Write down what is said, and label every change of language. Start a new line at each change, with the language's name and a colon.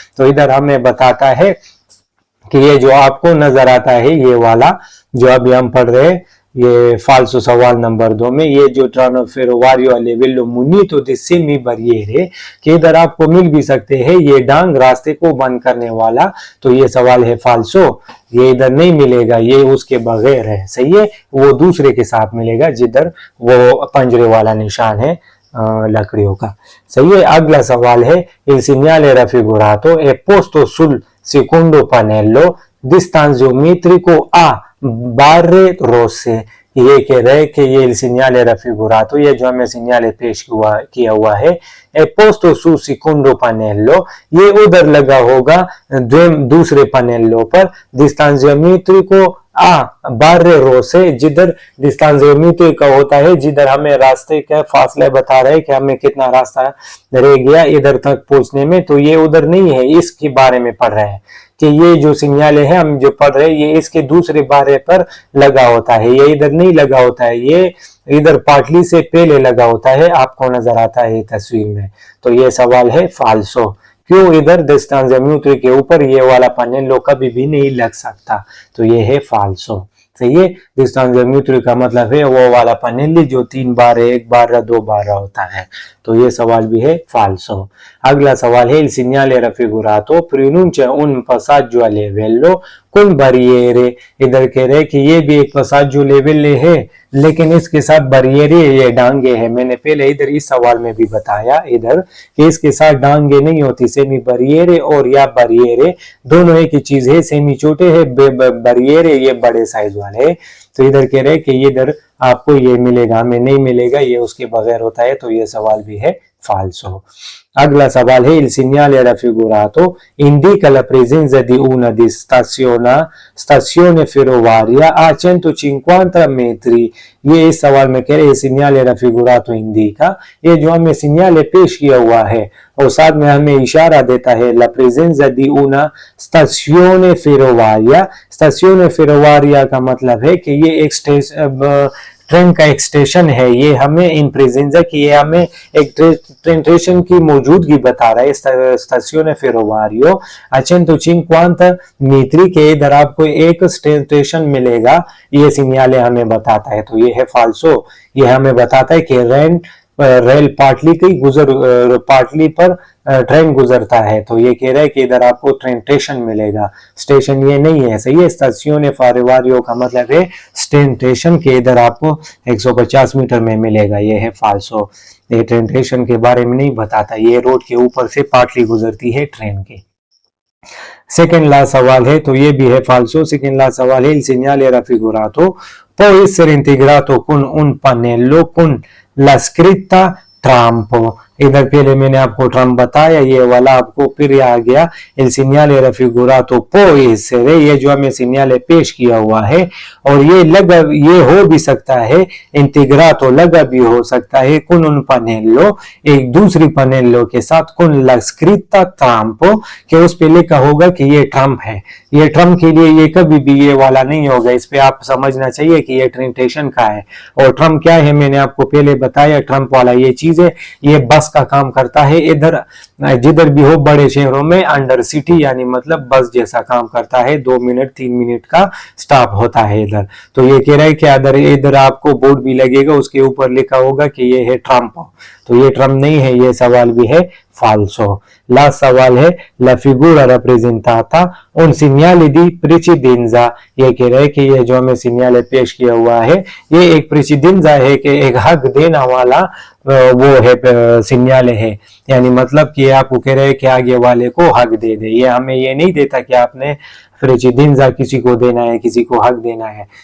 Hindi: तो इधर हमें बताता है कि ये जो आपको नजर आता है ये वाला जो अभी हम पढ़ रहे हैं ये फाल्सो सवाल नंबर 2 में, ये जो ट्रानो फेरोवारियो
Italian: a livello munito di semi barriere
Hindi: कि इधर आपको मिल भी सकते हैं ये डांग रास्ते को बंद करने वाला। तो ये सवाल है फाल्सो, ये इधर नहीं मिलेगा, ये उसके बगैर है। सही है, वो दूसरे के साथ मिलेगा जिधर वो पंजरे वाला निशान है लकड़ियों का।
Italian: सही है,
Hindi: अगला सवाल है
Italian: il segnale raffigurato è posto sul secondo pannello distanziometrico a barre rosse।
Hindi: ये कह रहे हैं कि ये सिग्नल रफिगुरातो, ये जो हमें सिग्नल पेश किया हुआ है
Italian: ए पोस्टो सु सेकोंडो पनेलो,
Hindi: ये उधर लगा होगा दूसरे पनेलो पर डिस्टेंशियोमेट्रिको
Italian: आ बारे रोसे,
Hindi: जिधर डिस्टेंशियोमेट्री का होता है जिधर हमें रास्ते का फासले बता रहे हैं कि हमें कितना रास्ता रह गया इधर तक पहुंचने में। तो ये उधर नहीं है, इसके बारे में पढ़ रहे हैं कि ये जो सिग्नल है हम जो पढ़ रहे हैं ये इसके दूसरे बारे पर लगा होता है, ये इधर नहीं लगा होता है, ये इधर पाटली से पहले लगा होता है, आपको नजर आता है तस्वीर में। तो ये सवाल है फाल्सो, क्यों इधर डिस्टेंशियोमेट्री के ऊपर ये वाला पनेलो कभी भी नहीं लग सकता। तो ये है फाल्सो। सही है। डिस्टेंस म्यूचुअल का मतलब है वो वाला पनेली जो 3 बार 1 बार 2 बार होता है। तो ये सवाल भी है फाल्सो। अगला सवाल है
Italian: il segnale raffigurato pronuncia un passaggio a livello con barriere।
Hindi: इधर कह रहे कि ये भी एक passaggio livello है लेकिन इसके साथ barriere ये डांगे है। मैंने पहले इधर इस सवाल में भी बताया इधर कि इसके साथ डांगे नहीं होती। सेमी barriere और या barriere दोनों एक ही चीज है। सेमी छोटे है, barriere ये बड़े साइज वाले है। तो इधर कह रहे कि ये इधर आपको ये मिलेगा, हमें नहीं मिलेगा, ये उसके बगैर होता है। तो ये सवाल भी है फाल्सो। अगला सवाल है
Italian: il segnale raffigurato indica la presenza di una di stazione ferroviaria a 150 metri।
Hindi: ये इस सवाल में कह रहे
Italian: segnale raffigurato indica,
Hindi: ये जो हमें सिग्नल पेश किया हुआ है और साथ में हमें इशारा देता है
Italian: la presenza di una stazione ferroviaria।
Hindi: stazione ferroviaria का मतलब है कि ये एक ट्रेन का एक स्टेशन है। ये हमें इन प्रेजेंजा की ये हमें एक ट्रेन स्टेशन की मौजूदगी बता रहा है। स्टेशन फेरोवारियो
Italian: a 150 metri
Hindi: के इधर आपको एक स्टेशन मिलेगा, ये सिग्नल हमें बताता है। तो ये है फाल्सो। ये हमें बताता है कि रेल पाटली पर ट्रेन गुजरता है। तो ये कह रहा है कि इधर आपको ट्रेन स्टेशन मिलेगा, स्टेशन ये नहीं है। सही है। स्टेशन फेरोवारियो का मतलब है ट्रेन स्टेशन के इधर आपको 150 मीटर में मिलेगा। ये है फाल्सो। ये ट्रेन स्टेशन के बारे में नहीं बताता, ये रोड के ऊपर से पाटली गुजरती है ट्रेन की। सेकेंड लास्ट सवाल है तो ये भी है फाल्सो। सेकेंड लास्ट सवाल है
Italian: il segnale raffigurato può essere integrato con un pannello con la scritta Trump।
Hindi: इधर पहले मैंने आपको ट्रम्प बताया, ये वाला आपको फिर आ गया
Italian: il segnale raffigurato può essere,
Hindi: ये जो हमें सिग्नल पेश किया हुआ है और ये हो भी सकता है, इंटीग्रातो लगा भी हो सकता है
Italian: con un pannello
Hindi: एक दूसरी पनेलो के साथ
Italian: con la scritta Trump
Hindi: कि उस पे लिखा होगा कि ये ट्रम्प है। ये ट्रम्प के लिए ये कभी भी ये वाला नहीं होगा। इस पे आप समझना चाहिए कि ये ट्रेन स्टेशन का है और ट्रम्प क्या है मैंने आपको पहले बताया। ट्रम्प वाला ये चीज है, ये बस का काम करता है। इधर जिधर भी हो बड़े शहरों में अंडर सिटी यानी मतलब बस जैसा काम करता है। 2 मिनट 3 मिनट का स्टॉप होता है इधर। तो ये कह रहा है कि इधर आपको बोर्ड भी लगेगा, उसके ऊपर लिखा होगा कि ये है ट्रम्प। तो ये ट्रम्प नहीं है, ये सवाल भी है फाल्सो। लास्ट सवाल है
Italian: la figura rappresentata un segnale di precedenza।
Hindi: ये कह रहे हैं कि ये जो हमें सिग्नल पेश किया हुआ है ये एक प्रेसिडेंजा है कि एक हक देना वाला वो है सिग्नल है। यानी मतलब कि आपको कह रहे हैं कि आगे वाले को हक दे दे। ये हमें ये नहीं देता कि आपने प्रेसिडेंजा किसी को देना है, किसी को हक देना है।